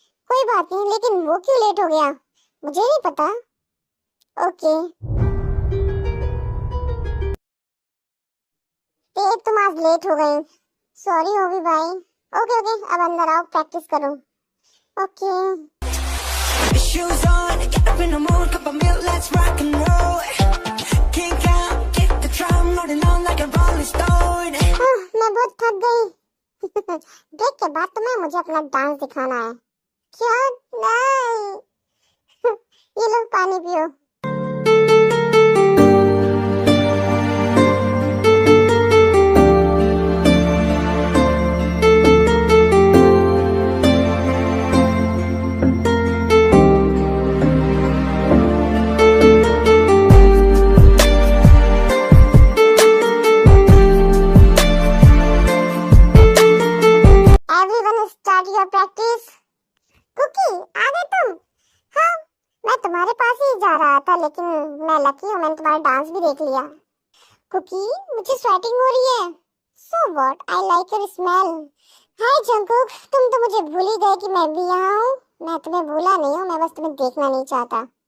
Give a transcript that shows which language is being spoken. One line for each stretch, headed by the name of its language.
Hindi: कोई बात नहीं, लेकिन वो क्यों लेट हो गया मुझे नहीं पता। ओके। ते, तुम आज लेट हो गई। सॉरी होगी भाई। ओके ओके, अब अंदर आओ, प्रैक्टिस करो। Okay.
English: Shoes on, get up in the morning, cup of milk, let's rock and roll. Kink out, kick the drum, rolling on like a rolling stone.
Hindi: मैं बहुत थक गई। ब्रेक के बाद तुम्हें मुझे अपना डांस दिखाना है। क्या? नहीं, ये लो पानी पियो।
English: Everyone start your practice.
Hindi: Cookie आ गए तुम? हाँ, मैं तुम्हारे पास ही जा रहा था, लेकिन मैं लकी हूँ, मैंने तुम्हारा डांस भी देख लिया। कुकी, मुझे स्वेटिंग हो रही है।
English: So what? I like your smell.
Hindi: Hi Jungkook, तुम तो मुझे भूल ही गए कि मैं भी यहाँ हूँ। मैं तुम्हें भूला नहीं हूँ, मैं बस तुम्हें देखना नहीं चाहता।